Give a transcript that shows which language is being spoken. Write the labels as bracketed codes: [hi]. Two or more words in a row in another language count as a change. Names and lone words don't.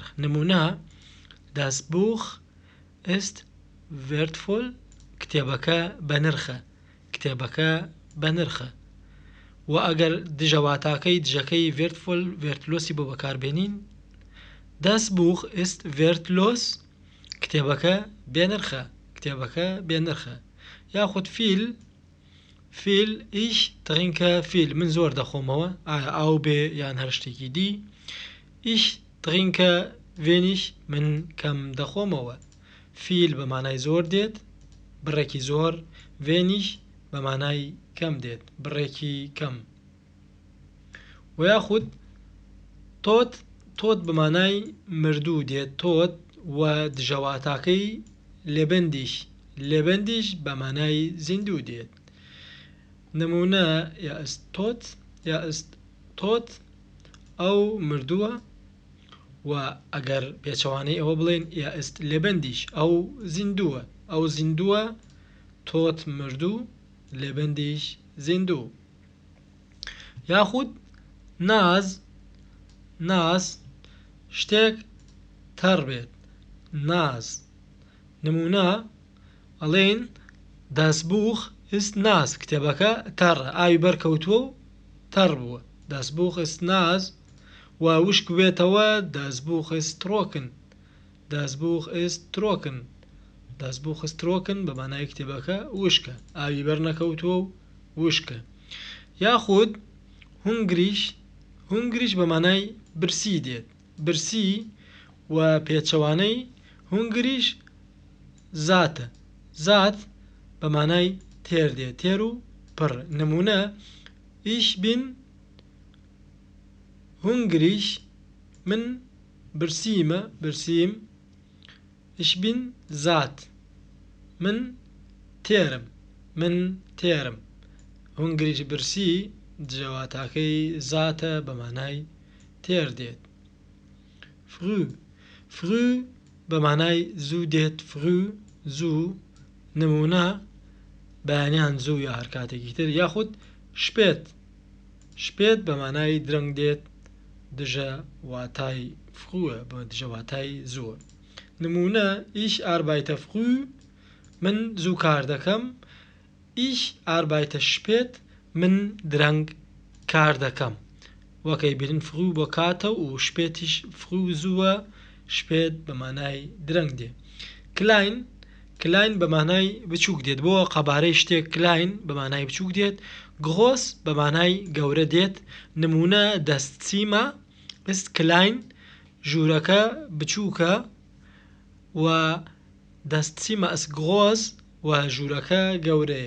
[de] نمونە Das Buch ist wertvoll، [ckb] کتێبەکە بە نرخە، کتێبەکە بە نرخە. و ئەگەر دژەواتاکەی دژەکەی [de] wertvoll wertlos [ckb] بۆ بەکاربێنین، [de] Das Buch ist wertlos، [ckb] کتێبەکە بێنرخە، کتێبەکە بێنرخە. [de] یاخود فیل ich trinke viel، [ckb] من زۆر دەخۆمەوە، ئایا ئاو بێ یان هەر شتێکی دی. [de] ich trinke wenig، [ckb] من کەم دەخۆمەوە. فیل بە مانای زۆر دێت، بڕێکی زۆر، wenig بە مانای کەم دێت، بڕێکی کەم. و یاخود تۆت بە مانای مردوو دێت، تۆت و دژەواتاکەی لێبەندیش بە مانای زیندوو دێت. نمونە یا [de] ist tot [ckb] ئەو مردووە، و ئەگەر پێچەوانەی ئەوە بڵێن یا [de] ist lebendig [ckb] ئەو زیندووە، تۆت مردوو، lebendig زیندوو. یاخود ناز شتێک تەڕ بێت، ناز. نمونە ئەڵێن [de] Das Buch ist nass، [ckb] کتێبەکە تەڕە، ئاوی بەرکەوتووە و تەڕ بووە. [de] Das Buch ist nass [ckb] و وشک بێتەوە، [de] Das Buch ist trocken، Das Buch ist trocken، Das Buch ist trocken [ckb] بە مانای کتێبەکە وشکە، ئاوی بەرنەکەوتووە و وشکە. یاخود هونگریش بە مانای برسی دێت، برسی و پێچەوانەی هونگریش زاتە، زات بە مانای تێر دێت، تێر و پڕ. [de] نمونە ich bin hungrig، [ckb] من برسیم، [de] ich bin satt، [ckb] من تێرم. هونگریش برسی دژەواتاکەی زاتە بە مانای تێر دێت. früh بە مانای زوو دێت، früh زوو. نمونە بەیانیان زوو یا هەر کاتێکی تر. یاخود شپێت بە مانای درەنگ دێت، دژە واتای frühە، بە دژە واتای زووە. [de] نمونە ich arbeite früh، [ckb] من زوو کار دەکەم، [de] ich arbeite spät، [ckb] من درەنگ کار دەکەم. وەکەی بینن früh بۆ کاتە و شپێتیش früh زووە، شپێت بە مانای درەنگ دێ. کلاین بە مانای بچووک دێت، بۆ قەبارەی شتێک کلاین بە مانای بچووک دێت. گڕۆس بە مانای گەورە دێت. نمونە [de] Das Zimmer ist klein، [ckb] ژوورەکە بچووکە، و [de] Das Zimmer ist groß [ckb] و ژوورەکە گەورەیە.